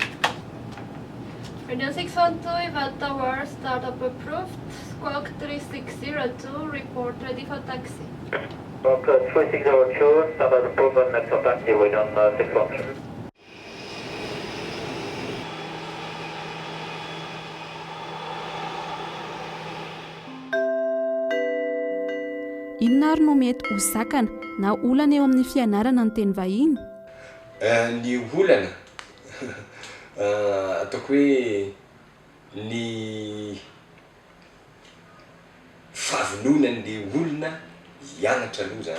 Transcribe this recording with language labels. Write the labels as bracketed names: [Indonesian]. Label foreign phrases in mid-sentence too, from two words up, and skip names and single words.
[English] Radio 612, Eva Tower, startup approved. Squawk 3602, report ready for taxi. Squawk 3602, startup approved and next for taxi, wait on 612. [Malagasy] Inona ary no mety ho zakana na olana eo amin'ny fianarana ny teny vahiny? Ny olana ataoko hoe ny fahavononan'le olona hianatra aloha zany.